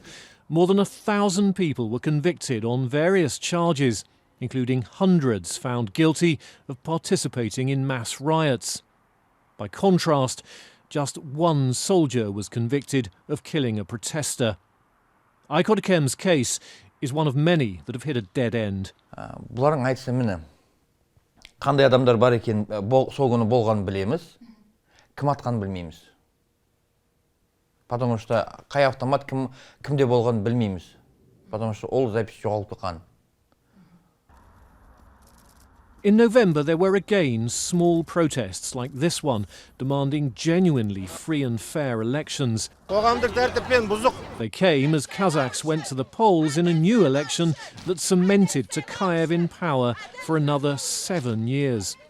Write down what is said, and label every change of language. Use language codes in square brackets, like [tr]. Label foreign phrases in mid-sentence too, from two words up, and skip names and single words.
[en] More than 1,000 people were convicted on various charges, including hundreds found guilty of participating in mass riots. By contrast, just one soldier was convicted of killing a protester. Aikorkem's case is one of many that have hit a dead end. [kk] Бұлардың айтса міне, қандай адамдар бар екен, сол күні болғанын білеміз, кім атқанын білмейміз. [ru] Потому что [kk] қай автомат кімде болғанын білмейміз. [ru] Потому что [kk] ол запись жоғалып қалған. [en] In November, there were again small protests like this one, demanding genuinely free and fair elections. They came as Kazakhs went to the polls in a new election that cemented Toqaev in power for another 7 years.